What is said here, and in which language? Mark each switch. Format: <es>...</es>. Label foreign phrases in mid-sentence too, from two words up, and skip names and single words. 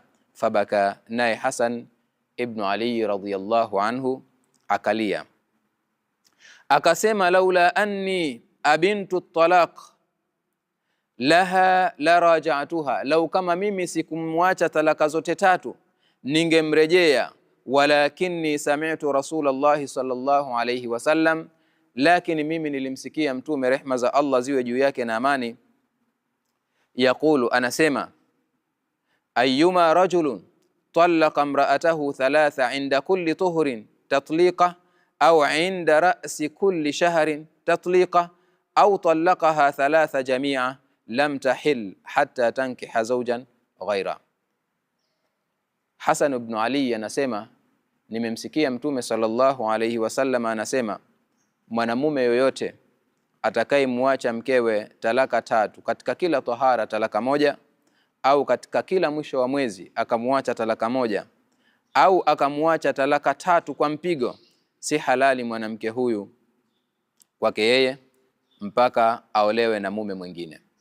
<sw>Fabaka, naye Hasan ibn Ali</sw> <ar>رضي الله عنه</ar> <sw>akalia, akasema,</sw> <ar>لولا أني أبنت طلاق لها لراجعتها,</ar> <sw>lau kama mimi sikumwacha talaka zote 3 ningemrejea.</sw> <ar>ولكني سمعت رسول الله صلى الله عليه وسلم,</ar> <sw>lakini mimi nilimsikia Mtume, rehma za Allah ziwe juu yake na amani, yaqulu, anasema,</sw> <ar>أيما رجل طلق امرأته 3 عند كل طهر تطليقة أو عند رأس كل شهر تطليقة أو طلقها 3 جميعا لم تحل حتى تنكح زوجا غيره.</ar> <sw>Hasan ibn Ali anasema, nimemsikia Mtume</sw> <ar>صلى الله عليه وسلم</ar> <sw>anasema, mwanamume yoyote atakayemwacha mkewe talaka 3 katika kila tahara talaka 1, au katika kila mwisho wa mwezi akamwacha talaka 1, au akamwacha talaka 3 kwa mpigo, si halali mwanamke huyu kwake yeye mpaka aolewe na mume mwingine.</sw>